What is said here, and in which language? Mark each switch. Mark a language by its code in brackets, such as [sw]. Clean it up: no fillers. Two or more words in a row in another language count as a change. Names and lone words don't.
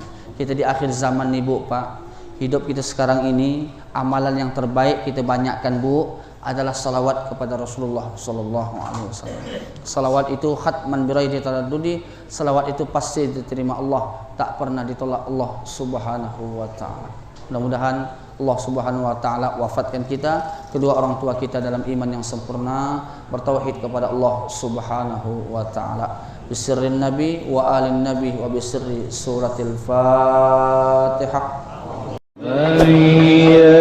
[id] Kita di akhir zaman nih Bu Pak, hidup kita sekarang ini amalan yang terbaik kita banyakkan Bu adalah salawat kepada Rasulullah [ar] صلى الله عليه وسلم. [id] Salawat itu [ar] ختما بلا تردد, [id] salawat itu pasti diterima Allah, tak pernah ditolak Allah [ar] سبحانه وتعالى. [id] Mudah-mudahan Allah [ar] سبحانه وتعالى [id] wafatkan kita, kedua orang tua kita dalam iman yang sempurna, bertauhid kepada Allah [ar] سبحانه وتعالى. بسر النبي وآل النبي وبسر سورة الفاتحة.